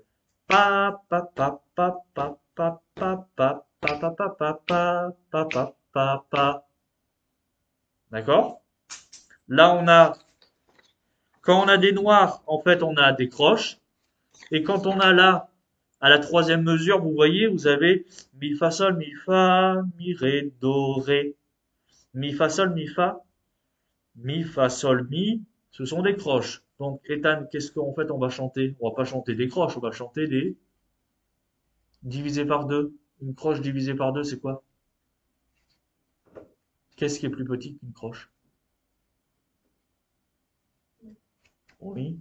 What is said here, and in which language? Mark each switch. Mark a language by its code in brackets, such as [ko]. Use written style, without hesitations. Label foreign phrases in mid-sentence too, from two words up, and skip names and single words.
[fr] Pa, pa, pa, pa, pa, pa, pa, pa, pa, pa, pa, pa, pa, pa, pa, pa, pa. D'accord? Là, quand on a des noirs, en fait, on a des croches. Et quand on a là, à la troisième mesure, vous voyez, vous avez mi, fa, mi, ré, do, ré. Mi, fa, sol, mi, fa, sol, mi. Ce sont des croches. Donc, Ethan, qu'est-ce qu'en fait on va chanter? On va pas chanter des croches, on va chanter des divisé par deux. Une croche divisée par deux, c'est quoi? Qu'est-ce qui est plus petit qu'une croche? Oui.